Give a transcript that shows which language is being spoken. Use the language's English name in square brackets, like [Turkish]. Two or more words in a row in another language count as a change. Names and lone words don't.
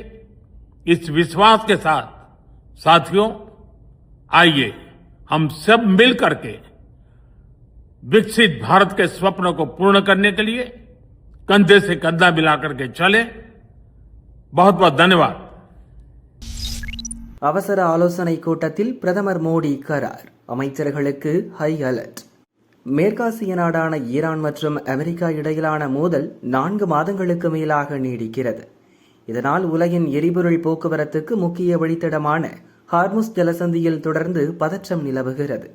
[Hindi] इस विश्वास के साथ साथियों, आइए हम सब मिल करके विकसित भारत के स्वप्न को पूर्ण करने के लिए कंधे से कंधा मिलाकर के चले. बहुत बहुत धन्यवाद. [Tamil] அவசர ஆலோசனை கூட்டத்தில் பிரதமர் மோடி கரார். அமைச்சர்களுக்கு [English] high alert. [Tamil] மேற்காசிய நாடான ஈரான் மற்றும் அமெரிக்கா இடையிலான மோதல் 4 மாதங்களுக்கு மேலாக நீடிக்கிறது. இதனால் உலகின் எரிபொருள் போக்குவரத்துக்கு முக்கிய வழித்தடமான ஹார்முஸ் ஜலசந்தியில் தொடர்ந்து பதற்றம் நிலவுகிறது.